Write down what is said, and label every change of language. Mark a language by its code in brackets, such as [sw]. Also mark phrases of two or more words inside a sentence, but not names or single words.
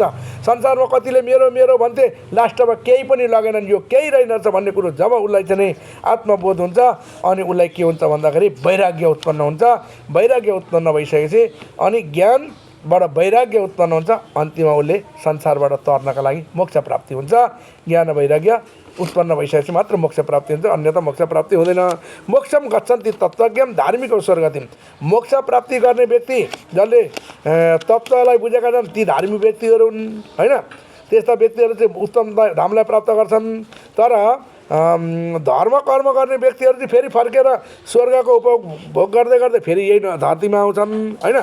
[ne] संसारमा कतिले मेरो मेरो भन्थे, लास्टमा केही पनि लगेनन्, यो केही रहेनछ भन्ने कुरो जब उसलाई चाहिँ आत्मबोध हुन्छ अनि उसलाई के हुन्छ भन्दाखेरि वैराग्य उत्पन्न हुन्छ। वैराग्य उत्पन्न भइसकेपछि अनि ज्ञानबाट वैराग्य उत्पन्न हुन्छ। अन्तिममा उसले संसारबाट तर्नका लागि मोक्ष प्राप्ति हुन्छ। ज्ञान वैराग्य उत्पन्न भइसकेपछि मात्र मोक्ष प्राप्ति हुन्छ, अन्यथा मोक्ष प्राप्ति हुँदैन। [sa] मोक्षम गच्छन्ति तत्त्वज्ञम धार्मिक स्वर्गतिम। [ne] मोक्ष प्राप्ति गर्ने व्यक्ति जसले तत्त्वलाई बुझेका छन् ती धार्मिक व्यक्तिहरू हुन् होइन। त्यस्ता व्यक्तिहरू चाहिँ उत्तम धामलाई प्राप्त गर्छन्। तर धर्म कर्म गर्ने व्यक्तिहरू चाहिँ फेरि फर्केर स्वर्गको उपभोग गर्दै गर्दै फेरि यही धरतीमा आउँछन् होइन।